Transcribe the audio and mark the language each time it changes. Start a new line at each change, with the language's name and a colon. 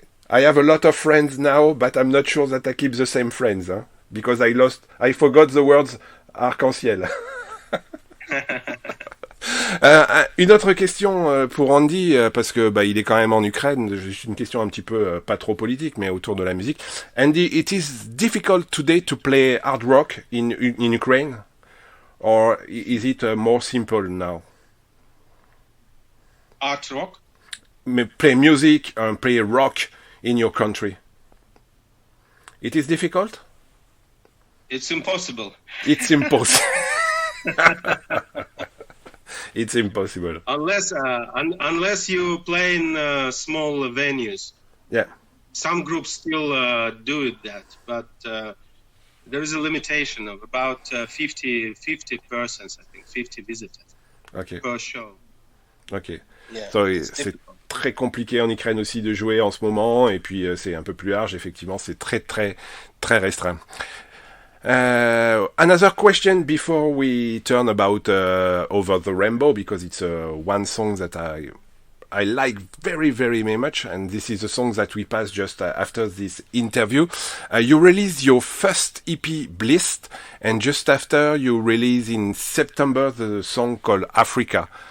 English: I have a lot of friends now, but I'm not sure that I keep the same friends, hein, because I forgot the words arc-en-ciel.
French: Une autre question pour Andy, parce que il est quand même en Ukraine. Juste une question un petit peu pas trop politique, mais autour de la musique.
English: Andy, it is difficult today to play hard rock in Ukraine, or is it more simple now? Hard rock? Play music and play rock in your country. It is difficult? It's impossible. It's impossible. It's impossible. Unless you play in small venues. Yeah. Some groups still do that, but there is a limitation of about 50 persons, I think, 50 visitors per show. Ok. Yeah,
French: so, c'est très compliqué en Ukraine aussi de jouer en ce moment, et puis c'est un peu plus large, effectivement, c'est très très très restreint.
English: Another question before we turn about Over the Rainbow, because it's one song that I like very, very, very much, and this is a song that we passed just after this interview. You released your first EP, Bliss, and just after you released in September the song called Africa.